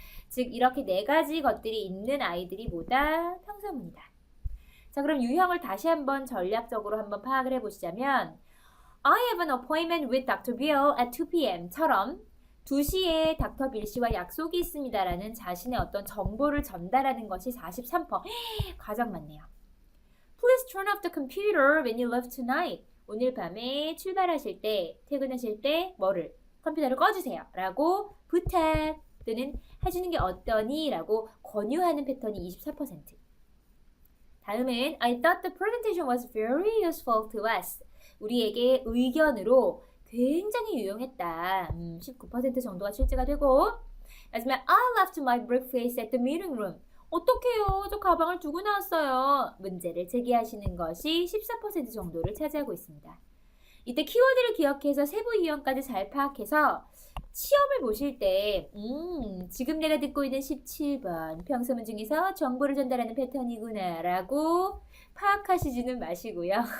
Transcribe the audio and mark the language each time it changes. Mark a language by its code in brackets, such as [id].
[ko] 즉 이렇게 4가지 것들이 있는 아이들이 뭐다? 평서문이다. 자, 그럼 유형을 다시 한번 전략적으로 한번 파악을 해보시자면 [en] I have an appointment with Dr. Bill at 2 p.m. [ko] 처럼 2시에 닥터 빌 씨와 약속이 있습니다라는 자신의 어떤 정보를 전달하는 것이 43%. 가장 많네요. [en] Please turn off the computer when you leave tonight. [ko] 오늘 밤에 출발하실 때, 퇴근하실 때 뭐를? 컴퓨터를 꺼주세요. 라고 부탁 또는 해주는 게 어떠니? 라고 권유하는 패턴이 24%. 다음은 [en] I thought the presentation was very useful to us. [ko] 우리에게 의견으로 굉장히 유용했다. 19% 정도가 출제가 되고 마지막 [en] I left my briefcase at the meeting room. [ko] 어떡해요? 저 가방을 두고 나왔어요. 문제를 제기하시는 것이 14% 정도를 차지하고 있습니다. 이때 키워드를 기억해서 세부 유형까지 잘 파악해서 시험을 보실 때 지금 내가 듣고 있는 17번 평서문 중에서 정보를 전달하는 패턴이구나 라고 파악하시지는 마시고요.